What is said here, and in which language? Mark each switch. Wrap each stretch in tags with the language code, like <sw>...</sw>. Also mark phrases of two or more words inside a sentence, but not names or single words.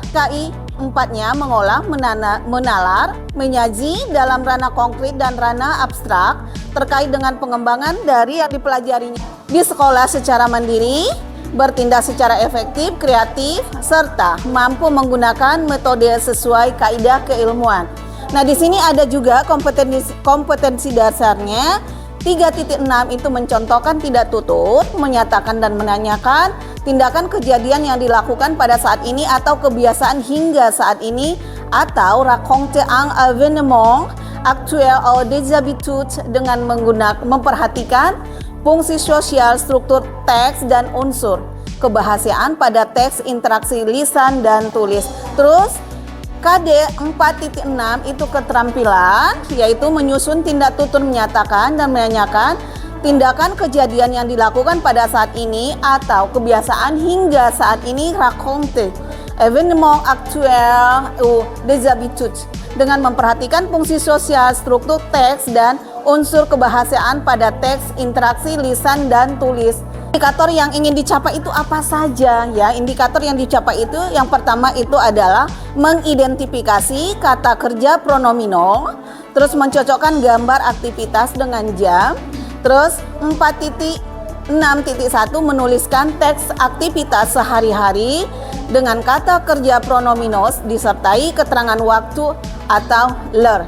<id>KI 4-nya mengolah, menalar, menyaji dalam ranah konkret dan ranah abstrak terkait dengan pengembangan dari yang dipelajarinya di sekolah secara mandiri, bertindak secara efektif, kreatif, serta mampu menggunakan metode sesuai kaidah keilmuan. Nah, di sini ada juga kompetensi dasarnya, 3.6 itu mencontohkan tidak tutur, menyatakan dan menanyakan tindakan kejadian yang dilakukan pada saat ini atau kebiasaan hingga saat ini, atau</id> <fr>raconter un événement actuel ou des habitudes</fr> <id>dengan memperhatikan fungsi sosial, struktur teks dan unsur kebahasaan pada teks, interaksi lisan dan tulis. Terus KD 4.6 itu keterampilan, yaitu menyusun tindak tutur, menyatakan dan menanyakan tindakan kejadian yang dilakukan pada saat ini atau kebiasaan hingga saat ini,</id> <fr>raconter événement actuel ou des habitudes</fr> <id>dengan memperhatikan fungsi sosial, struktur teks dan unsur kebahasaan pada teks, interaksi lisan dan tulis. Indikator yang ingin dicapai itu apa saja ya? Indikator yang dicapai itu yang pertama itu adalah mengidentifikasi kata kerja pronominal, terus mencocokkan gambar aktivitas dengan jam, terus 4.6.1 menuliskan teks aktivitas sehari-hari dengan kata kerja pronominal disertai keterangan waktu atau l'heure.</id>